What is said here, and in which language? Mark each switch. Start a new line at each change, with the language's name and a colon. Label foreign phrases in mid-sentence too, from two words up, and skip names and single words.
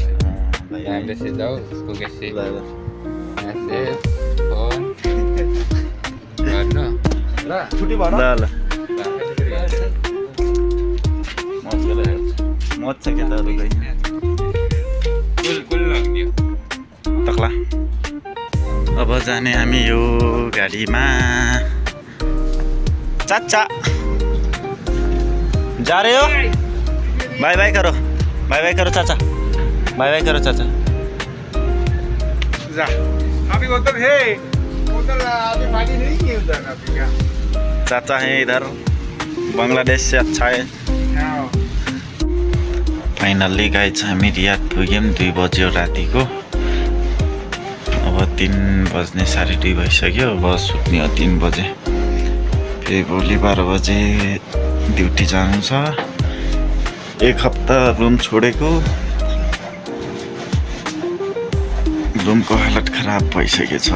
Nepali: छुट्टी भयो ल मज छ केटाहरू तक्ला अब जाने हामी यो गाडीमा।
Hindi: चाचा जा रहे हो?
English: bye bye
Hindi: करो चाचा,
English: bye bye
Hindi: करो चाचा। जा अभी उधर है, उधर अभी पानी नहीं है उधर अभी का। चाचा है इधर, बांग्लादेश से अच्छा है।
English: finally guys
Nepali: हामी रियाद पुग्यौँ। 2 बज्यो रातिको। अब 3 बज्ने 2:30 भइसक्यो। बस सुत्ने हो 3 बजे। फेरि भोलि 12 बजे ड्युटी जानु छ। 1 हप्ता रुम छोडेको, रुमको हालत खराब भइसकेको छ।